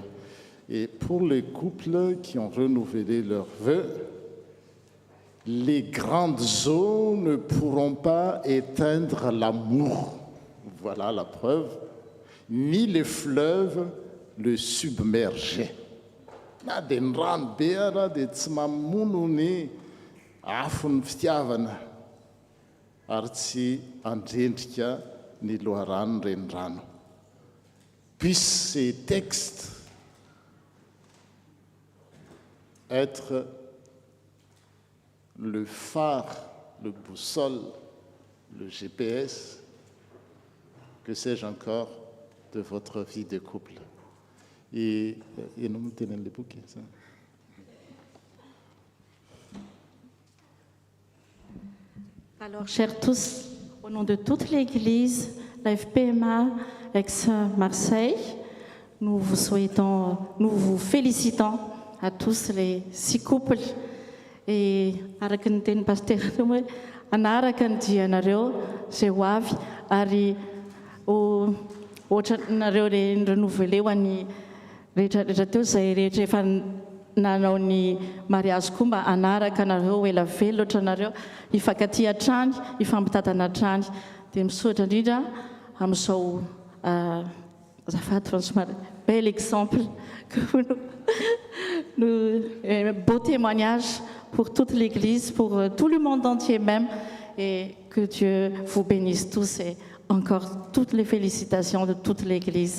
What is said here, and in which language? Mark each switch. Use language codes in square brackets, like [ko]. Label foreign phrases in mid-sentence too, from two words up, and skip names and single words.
[fr] Et pour les couples qui ont renouvelé leurs vœux, les grandes eaux ne pourront pas éteindre l'amour. Voilà la preuve. Ni les fleuves le submerger. [mg] Na de ny rano be ara dia tsy mamono ny afon'ny fitiavana ary tsy andrendrika ny loharano renirano. [fr] puissent ces textes être le phare, le boussole, le GPS, que sais-je encore, de votre vie de couple. Et nous me tenons les bouquets, ça. Alors, chers tous, au nom de toute l'Église, la FPMA Aix-Marseille, nous vous félicitons à tous les 6 couples. [mg] Et araka ny teny pasteur hoe anaraka ny dianareo zay ho avy ary ohatra nareo renouvelé ho an'ny rehetrarehetra teo zay rehetra efa nanao ny mariazy koa mba anaraka nareo ela velona ohatra nareo hifankaty hatrany hifampitatana hatrany dia misaotra indrindra amin'izao azafady François [fr] bel exemple que beau témoignage pour toute l'Église, pour tout le monde entier même, et que Dieu vous bénisse tous et encore toutes les félicitations de toute l'Église.